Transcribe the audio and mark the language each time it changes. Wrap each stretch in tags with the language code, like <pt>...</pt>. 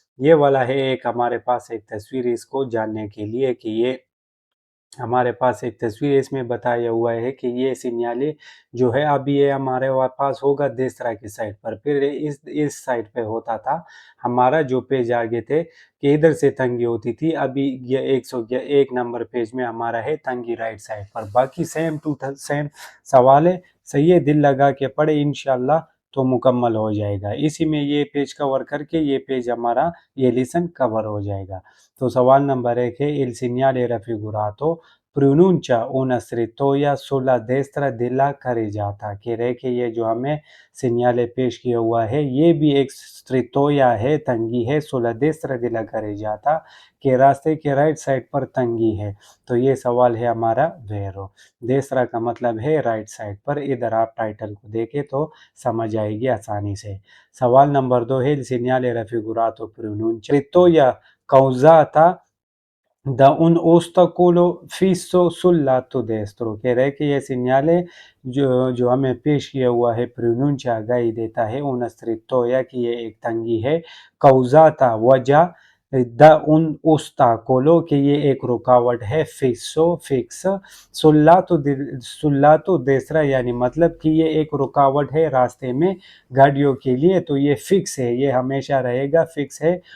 <hi>ये वाला है एक हमारे पास एक तस्वीर, इसको जानने के लिए कि ये हमारे पास एक तस्वीर इसमें बताया हुआ है कि ये सिग्नल जो है अभी ये हमारे पास होगा देसरा की साइड पर, फिर इस साइड पे होता था हमारा जो पेज आगे थे कि इधर से तंगी होती थी। अभी ये 101 नंबर पेज में हमारा है तंगी राइट साइड पर। बाकी सेम टू सेम सवाल है, सही है, दिल लगा के पढ़े इंशाल्लाह तो मुकम्मल हो जाएगा। इसी में ये पेज कवर करके ये पेज हमारा ये लेसन कवर हो जाएगा।</hi> <it>तो सवाल नंबर 1 है, il segnale raffigurato pronuncia una strettoia sulla destra della carreggiata।</it> <hi>कह रहे कि ये जो हमें सिग्नल पेश किया हुआ है ये भी एक स्ट्रिटोया है, तंगी है,</hi> <it>sulla destra della carreggiata,</it> <hi>के रास्ते के राइट साइड पर तंगी है। तो ये सवाल है हमारा वेरो। देसरा का मतलब है राइट साइड पर, इधर आप टाइटल को देखें तो समझ आएगी आसानी से।</hi> <it>सवाल नंबर 2 है, il segnale raffigurato pronuncia strettoia causata da un ostacolo fisso sul lato destro,</it> <hi>कह रहे हैं कि ये segnale जो हमें पेश किया हुआ है pronuncia गाई देता है</hi> <it>una strettoia</it> <hi>कि ये एक तंगी है, causata वजह</hi> <it>da un ostacolo</it> <hi>कि ये एक रुकावट है, fisso fix,</hi> <it>sul lato destra</it> <hi>यानी मतलब कि ये एक रुकावट है रास्ते में गाड़ियों के लिए, तो ये फिक्स है, ये हमेशा रहेगा, फिक्स है।</hi>